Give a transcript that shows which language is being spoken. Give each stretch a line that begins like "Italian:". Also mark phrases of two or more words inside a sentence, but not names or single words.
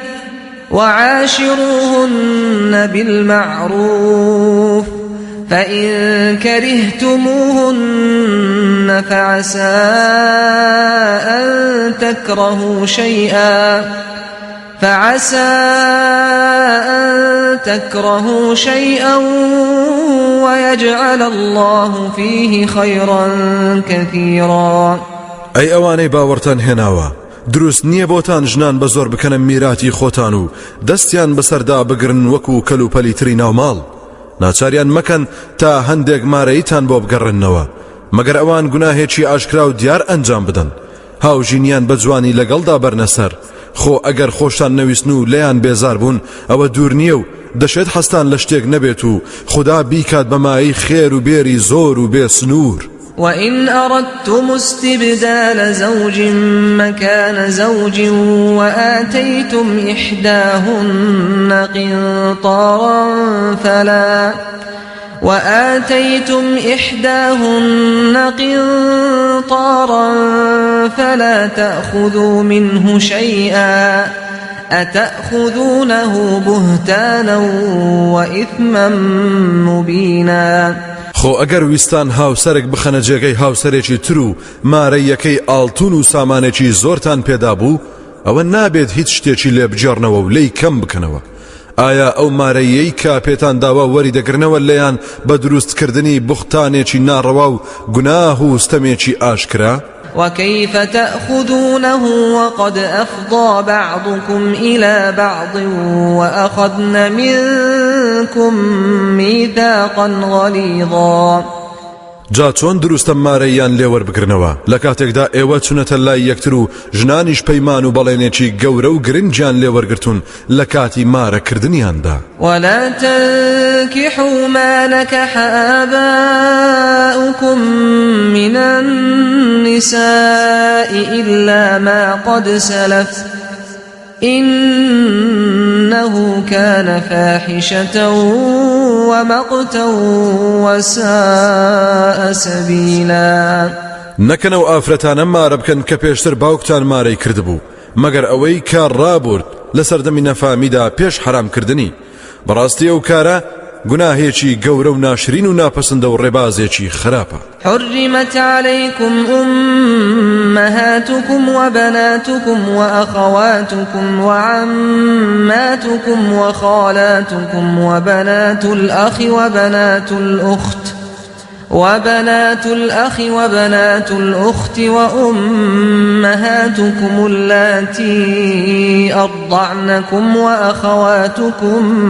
Arabic: وعاشروهن بالمعروف فإن كرهتموهن فعسى أن تكرهوا شيئا ويجعل الله فيه خيرا كثيرا.
Central Kurdish: أي أواني باورتان هناوا دروست نییە بۆتان ژنان بە زۆر بکەنە میراتی خۆتان و دەستیان بەسەردا بگرن وەکو کەلوپەلی تری ناوماڵ. ناچاریان مەکەن تا هەندێک مارەیتان بۆ بگەڕێنەوە مەگەر ئەوان گوناهێکی ئاشکرا و دیار ئەنجام بدەن. هاوژینیان بە جوانی لەگەڵدا بەرنەسەر. خۆ ئەگەر خۆشتان نەویستن و لێیان بێزار بوون ئەوە دوور نییە و دەشێت هەستان لە شتێک نەبێت و خوددا بیکات بەمایی خێر و بێری زۆر و بێ سنوور.
Arabic: وإن أردتم استبدال زوج مكان زوج وآتيتم إحداهن قنطارا فلا تأخذوا منه شيئا أتأخذونه بهتانا وإثما مبينا.
Central Kurdish: خۆ ئەگەر ویستان هاوسەرێک بخەنە جێگەی هاوسەرێکی تر و مارەیەکەی ئاڵتون و سامانێکی زۆرتان پێدا بوو ئەوە نابێت هیچ شتێکی لێ بجێڕنەوە و لێی کەم بکەنەوە. ئایا ئەو مارەیەی کە پێتان داوا وەری دەگرنەوە لێیان بە دروستکردنی بوختانێکی ناڕەوا و گوناه و ستەمێکی ئاشکرا؟
Arabic: وكيف تأخذونه وقد أفضى بعضكم إلى بعض وأخذن منكم ميثاقا غليظا.
Central Kurdish: جا چۆن دروستە مارەیان لێوەربگرنەوە لە کاتێکدا ئێوە چونەتە لای یەکتر و ژنانیش پەیمان و بەڵێنێکی گەورە و گرنگیان لێوەرگرتون لە کاتی مارەکردنیاندا.
Arabic: ولا تنكحوا ما نكح آباؤكم من النساء إلا ما قد سلف إنه كان فاحشة ومقتا وساء سبيلا.
Central Kurdish: نەکەنەوە ئافرەتانە مارە بکەن کە پێشتر باوکتان مارەی کردبوو مەگەر ئەوەی کار ڕابورد لە سەردەمی نەفامیدا پێش حرامکردنی. بەڕاستی ئەو کارە گوناهێکی گەورە و ناشرین و ناپەسەندە و ڕێبازێکی خراپە.
Arabic: حرمت عليكم أمهاتكم وبناتكم وأخواتكم وعماتكم وخالاتكم وبنات الأخ وبنات الأخت وأمهاتكم اللاتي أرضعنكم وأخواتكم